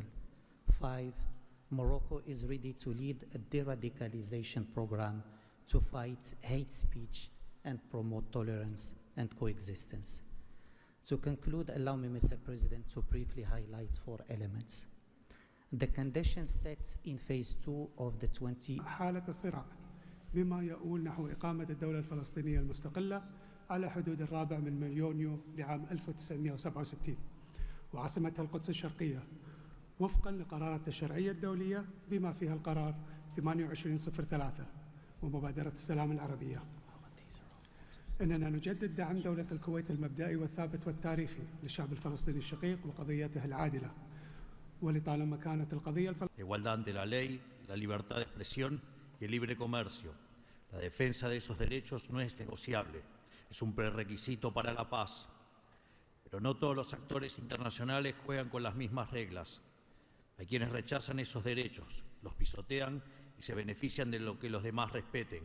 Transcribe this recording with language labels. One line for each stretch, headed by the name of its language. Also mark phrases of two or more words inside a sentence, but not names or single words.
English: 5, Morocco is ready to lead a de-radicalization program to fight hate speech and promote tolerance and coexistence. To conclude, allow me, Mr. President, to briefly highlight 4 elements. The conditions set in phase 2 of the 20
Arabic: حالة الصراع بما يؤول نحو إقامة الدولة الفلسطينية المستقلة على حدود 4 من يونيو لعام 1967 وعاصمتها القدس الشرقية وفقا لقرارات الشرعية الدولية بما فيها القرار 2803 ومبادرة السلام العربية. إننا نجدد دعم دولة الكويت المبدئي والثابت والتاريخي للشعب الفلسطيني الشقيق وقضيته العادلة. ولطالما كانت القضية
Spanish: La igualdad ante la ley, la libertad de expresión y el libre comercio. La defensa de esos derechos no es negociable, es un prerequisito para la paz. Pero no todos los actores internacionales juegan con las mismas reglas. Hay quienes rechazan esos derechos, los pisotean y se benefician de lo que los demás respeten.